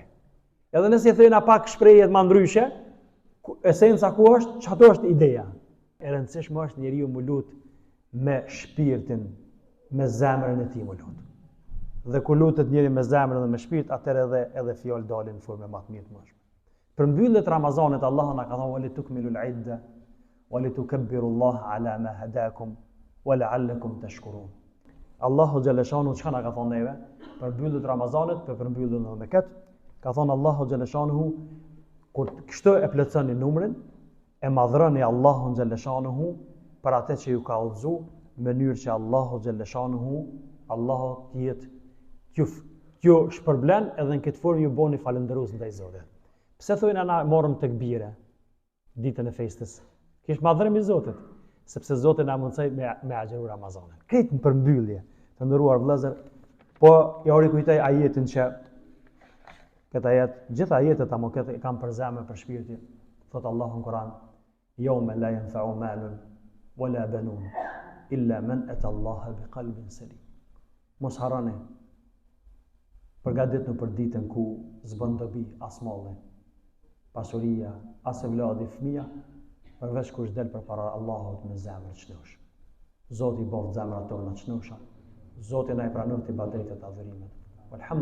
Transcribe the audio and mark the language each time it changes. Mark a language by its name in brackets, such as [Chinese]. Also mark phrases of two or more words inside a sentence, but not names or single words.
[Albanian] Edhe nëse i thëna pak shprehje më ndryshe, esenca ku është, çato është ideja. E rëndësishme është njeriu mu lut me shpirtin, me zemrën e tij mu lut. Dhe ku lutet njëri me zemrën dhe me shpirt, atëherë edhe fjalë dalin në formë më të mirë të mëshme. Për mbylljet Ramazanit, Allah na ka thonë [Arabic] ولتكملوا العدة ولتكبروا الله على ما هداكم ولعلكم تشكرون. [Albanian] Allahu xhaleshanu çka na ka thonë neve? Për mbylljet Ramazanit, për mbylljen e Mekat, ka thonë Allahu xhaleshanu kur kështu e plotësoni numrin, e madhroni Allahun xhaleshanu për atë që ju ka udhëzu, në mënyrë që Allahu xhaleshanu, Allahu të jetë ju shpërblen edhe në këtë formë ju bëni falëndërues ndaj Zotit. Pse thojnë na morëm tekbire ditën e festës? Kish madhrim i Zotit, sepse Zoti na mundsoi me agjëru Ramazanin. Këtë në përmbyllje, të nderuar vëllezër, po ja u rikujtoj ajetin që këtë ajet, gjithë ajetet apo këtë e kam për zemër për shpirtin. Thot Allahu në Kur'an: [Arabic] "يوم لا ينفع مال ولا بنون إلا من أتى الله بقلب سليم." [Albanian] Mos harroni përgatitni për ditën ku s'bën dobi as malli, pasuria, as e vladi fëmija, përveç kush del përpara Allahut me zemër të çnosh. Zoti i bëft zemrat tona të çnosha. Zoti na i pranon ibadetet, adhurimet.